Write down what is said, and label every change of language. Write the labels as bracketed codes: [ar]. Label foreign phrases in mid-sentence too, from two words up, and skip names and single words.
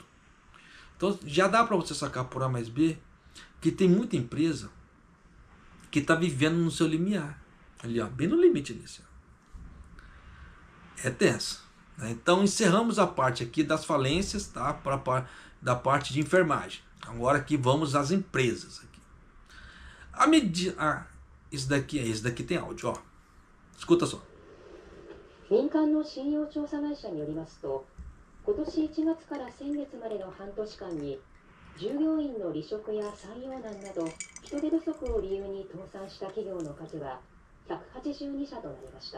[pt] Então já dá para você sacar por A mais B que tem muita empresa que está vivendo no seu limiar, ali ó, bem no limite desse. É tenso. Então encerramos a parte aqui das falências, tá? Da parte de enfermagem. Agora aqui vamos às empresas. Aqui. Esse daqui tem áudio, ó. Escuta só. [ja] 民間の信用調査会社によりますと、今年1月から先月までの半年間に、従業員の離職や採用難など、人手不足を理由に倒産した企業の数は182社となりました。